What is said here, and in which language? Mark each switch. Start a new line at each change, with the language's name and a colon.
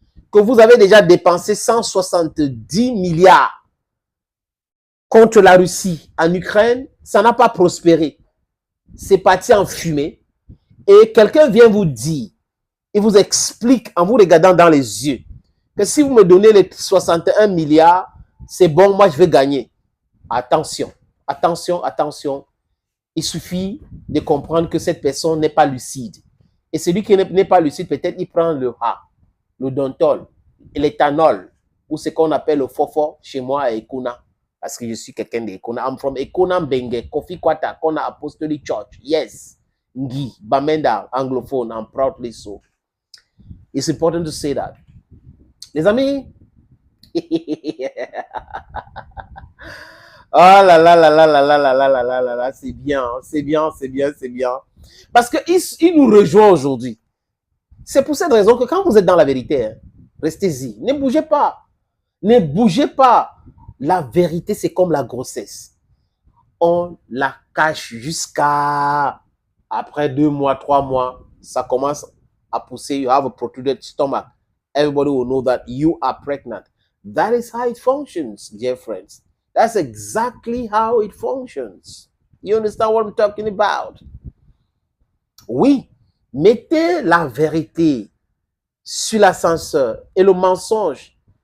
French: Que vous avez déjà dépensé 170 milliards contre la Russie en Ukraine, ça n'a pas prospéré. C'est parti en fumée. Et quelqu'un vient vous dire, il vous explique en vous regardant dans les yeux, que si vous me donnez les 61 milliards, c'est bon, moi je vais gagner. Attention, attention, attention. Il suffit de comprendre que cette personne n'est pas lucide. Et celui qui n'est pas lucide, peut-être il prend le le Dontol, l'éthanol, ou ce qu'on appelle le fofo chez moi à Ekuna. Parce que je suis quelqu'un d'Ekuna.
English: I'm from Ekuna Mbenge, Kofi Kwata, Kona Apostolic Church. Yes. Ngi, Bamenda, anglophone, I'm proudly so. It's important to say that.
French: Les amis, oh là là là là là là là là là là là là, c'est bien, c'est bien, c'est bien, c'est bien. Parce qu'il nous rejoint aujourd'hui. C'est pour cette raison que quand vous êtes dans la vérité, hein, restez-y. Ne bougez pas. Ne bougez pas. La vérité, c'est comme la grossesse. On la cache jusqu'à après 2 mois, 3 mois, ça commence à pousser.
English: You have a protruded stomach. Everybody will know that you are pregnant. That is how it functions, dear friends. That's exactly how it functions. You understand what I'm talking about?
French: Oui, mettez la vérité sur l'ascenseur et le mensonge.